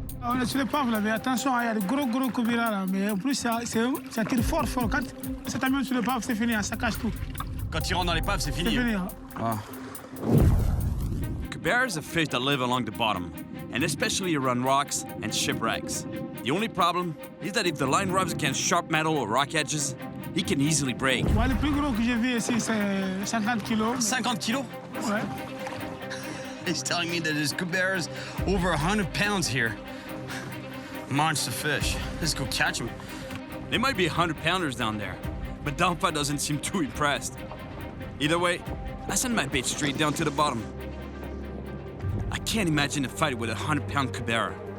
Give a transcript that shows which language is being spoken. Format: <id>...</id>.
<fr>On est sur l'épave là, mais attention, il y a de gros Cubera là, mais en plus ça tire fort. Quand ça t'amène sur l'épave, c'est fini, ça cache tout. Quand il rentre dans l'épave, c'est fini. C'est fini. Hein.</fr> <en>Cuberas are fish that live along the bottom, and especially around rocks and shipwrecks. The only problem is that if the line rubs against sharp metal or rock edges, he can easily break.</en> <fr>Ouais, le plus gros que j'ai vu ici, c'est 50 kilos. 50 kilos? Ouais.</fr> <en>He's telling me that his Cubera's over 100 pounds here. Monster fish. Let's go catch him. They might be 100-pounders down there, but Danfa doesn't seem too impressed. Either way, I send my bait straight down to the bottom. I can't imagine a fight with a 100-pound Cubera.</en>